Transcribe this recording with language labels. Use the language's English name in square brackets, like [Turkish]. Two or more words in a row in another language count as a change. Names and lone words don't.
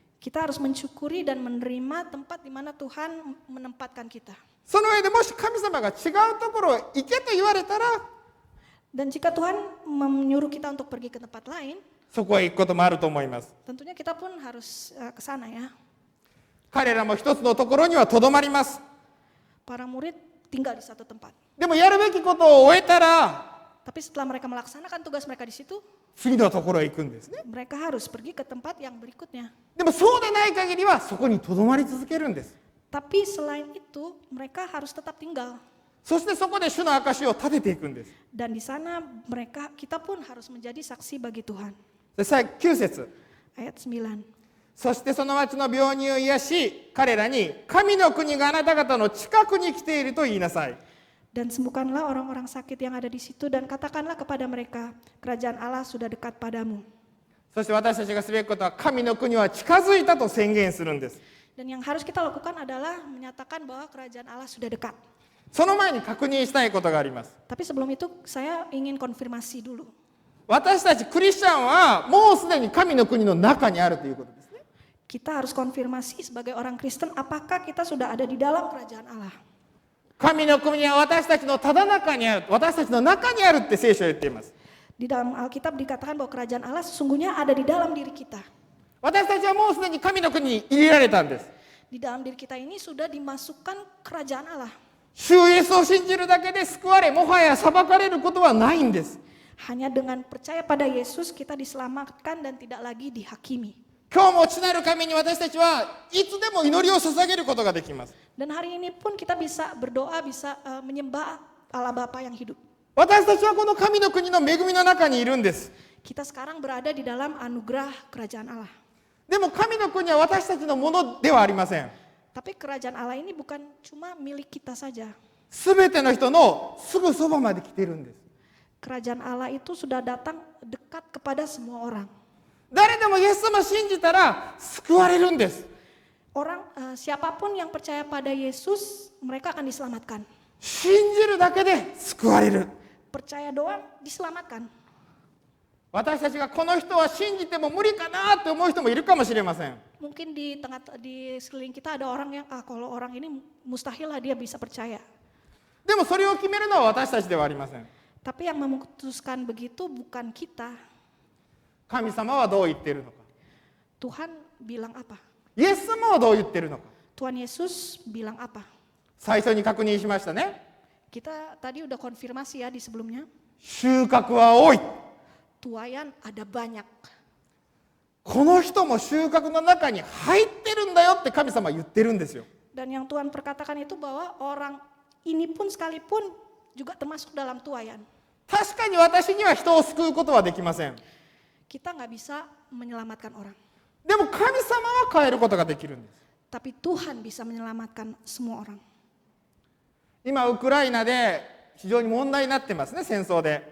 [Indonesian] Kita harus mensyukuri dan menerima tempat di mana Tuhan menempatkan kita. [Japanese] その上でもし神様が違うところへ行けと言われたら、 [Indonesian] Dan jika Tuhan menyuruh kita untuk pergi ke tempat lain, [Japanese] そこへ行くこともあると思います。 [Indonesian] tentunya kita pun harus ke sana ya. [Japanese] 彼らも一つのところにはとどまります。 [Indonesian] Para murid tinggal di satu tempat. [Japanese] でもやるべきことを終えたら、 [Indonesian] Tapi setelah mereka melaksanakan tugas mereka di situ, [Japanese] 次のところへ行くんですね。 [Indonesian] mereka harus pergi ke tempat yang berikutnya. [Japanese] でもそうでない限りはそこにとどまり続けるんです。 [Indonesian] Tapi selain itu, mereka harus tetap tinggal. [Japanese] そしてそこで主の証を立てていくんです。 [Indonesian] Dan di sana kita pun harus menjadi saksi bagi Tuhan. [Japanese] で9節。 [Indonesian] Ayat 9. [Japanese] そしてその町の病人を癒し、彼らに神の国があなた方の近くに来ていると言いなさい。 [Indonesian] Dan sembuhkanlah orang-orang sakit yang ada di situ dan katakanlah kepada mereka, kerajaan Allah sudah dekat padamu. [Japanese] そして私たちがすべきことは神の国は近づいたと宣言するんです。 [Indonesian] Dan yang harus kita lakukan adalah menyatakan bahwa kerajaan Allah sudah dekat. [Japanese] その前に確認したいことがあります。 [Indonesian] Tapi sebelum itu saya ingin konfirmasi dulu. [Japanese] 私たちクリスチャンはもうすでに神の国の中にあるということですね。 [Indonesian] Kita harus konfirmasi sebagai orang Kristen apakah kita sudah ada di dalam kerajaan Allah. [Japanese] 神の国は私たちのただ中にある、私たちの中にあるって聖書は言っています。 [Indonesian] Di dalam Alkitab dikatakan bahwa kerajaan Allah sesungguhnya ada di dalam diri kita. [Japanese] 私たちはもうすでに神の国に入れられたんです。 [Indonesian] Di dalam diri kita ini sudah dimasukkan kerajaan Allah. [Japanese] 主イエスを信じるだけで救われ、もはや裁かれることはないんです。 [Indonesian] Hanya dengan percaya pada Yesus kita diselamatkan dan tidak lagi dihakimi. [Japanese] 今日も父なる神に私たちはいつでも祈りを捧げることができます。 [Indonesian] Dan hari ini pun kita bisa berdoa, bisa menyembah Allah Bapa yang hidup. [Japanese] 私たちはこの神の国の恵みの中にいるんです。 [Indonesian] Kita sekarang berada di dalam anugerah kerajaan Allah. [Japanese] でも神の国は私たちのものではありません。 [Indonesian] Tapi kerajaan Allah ini bukan cuma milik kita saja. [Japanese] すべての人のすぐそばまで来ているんです。 [Indonesian] Kerajaan Allah itu sudah datang dekat kepada semua orang. [Japanese] 誰でもイエス様を信じたら救われるんです。 [Indonesian] Orang siapapun yang percaya pada Yesus, mereka akan diselamatkan. [Japanese] 信じるだけで救われる。 [Indonesian] Percaya doang diselamatkan. [Japanese] 私たちがこの人は信じても無理かなって思う人もいるかもしれません。 [Indonesian] Mungkin di sekeliling kita ada orang yang kalau orang ini mustahil lah dia bisa percaya. [Japanese] でもそれを決めるのは私たちではありません。 [Indonesian] Tapi yang memutuskan begitu bukan kita. [Japanese] 神様はどう言っているのか。 [Indonesian] Tuhan bilang apa? [Japanese] イエス様はどう言っているのか。 [Indonesian] Tuhan Yesus bilang apa? [Japanese] 最初に確認しましたね。 [Indonesian] Kita tadi udah konfirmasi ya di sebelumnya. [Japanese] 収穫は多い。 [Indonesian] Tuayan ada banyak. [Japanese] この人も収穫の中に入ってるんだよって神様は言ってるんですよ。 [Indonesian] Dan yang Tuhan perkatakan itu bahwa orang ini pun sekalipun juga termasuk dalam tuayan. [Japanese] 確かに私には人を救うことはできません。 [Indonesian] Kita nggak bisa menyelamatkan orang. [Japanese] でも神様は変えることができるんです。 [Indonesian] Tapi Tuhan bisa menyelamatkan semua orang. [Japanese] 今ウクライナで非常に問題になってますね、戦争で。